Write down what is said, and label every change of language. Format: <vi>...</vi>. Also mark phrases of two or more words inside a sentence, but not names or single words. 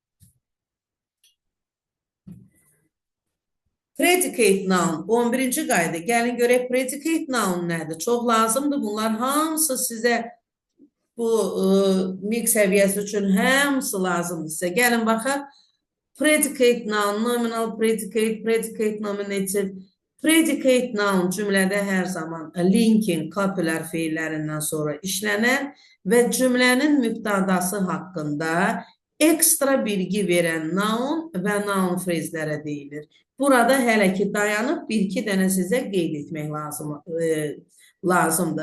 <en>Predicate noun</en> <az>11-ci qayda. Gəlin görək</az> <en>predicate noun</en> <az>nədir? Çox lazımdır. Bunlar hamısı sizə bu mix səviyyəsi üçün hamısı lazımdır sizə. Gəlin baxaq.</az> <en>Predicate noun, nominal predicate, predicate nominative. Predicate noun</en> <az>cümlədə hər zaman linking, copylər feillərindən sonra işlənər və cümlənin mübtədası haqqında ekstra bilgi verən noun və noun frezlərə deyilir. Burada hələ ki dayanıb bir-iki dənə sizə qeyd etmək lazımdır.</az>